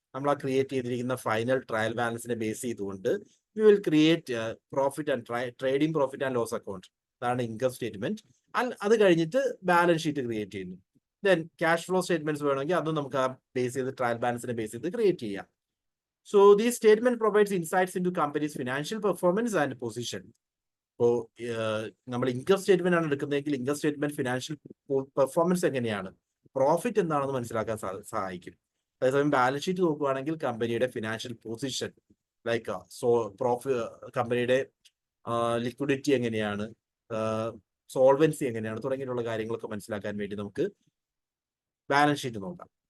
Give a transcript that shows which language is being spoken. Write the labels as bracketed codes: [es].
[ml] നമ്മൾ ആ ക്രിയേറ്റ് ചെയ്തിരിക്കുന്ന ഫൈനൽ ട്രയൽ ബാലൻസിനെ ബേസ് ചെയ്തുകൊണ്ട് [en] we will create profit and trading profit and loss account, [ml] അതാണ് ഇൻകം സ്റ്റേറ്റ്മെന്റ്. അത് കഴിഞ്ഞിട്ട് ബാലൻസ് ഷീറ്റ് ക്രിയേറ്റ് ചെയ്യുന്നു. ദെൻ ക്യാഷ് ഫ്ലോ സ്റ്റേറ്റ്മെന്റ്സ് വേണമെങ്കിൽ അതും നമുക്ക് ആ ബേസ് ചെയ്ത് ട്രയൽ ബാലൻസിനെ ബേസ് ചെയ്ത് ക്രിയേറ്റ് ചെയ്യാം. [en] So this statement provides insights into company's financial performance and position. [ml] ഇപ്പോൾ നമ്മൾ ഇൻകം സ്റ്റേറ്റ്മെന്റ് ആണ് എടുക്കുന്നതെങ്കിൽ ഇൻകം സ്റ്റേറ്റ്മെന്റ് ഫിനാൻഷ്യൽ പെർഫോമൻസ് എങ്ങനെയാണ്, പ്രോഫിറ്റ് എന്താണെന്ന് മനസ്സിലാക്കാൻ സഹായിക്കും. അതേസമയം ബാലൻസ് ഷീറ്റ് നോക്കുകയാണെങ്കിൽ കമ്പനിയുടെ ഫിനാൻഷ്യൽ പൊസിഷൻ, ലൈക്ക് കമ്പനിയുടെ ലിക്വിഡിറ്റി എങ്ങനെയാണ്, സോൾവൻസി എങ്ങനെയാണ് തുടങ്ങിയിട്ടുള്ള കാര്യങ്ങളൊക്കെ മനസ്സിലാക്കാൻ വേണ്ടി നമുക്ക് ബാലൻസ് ഷീറ്റ് നോക്കാം.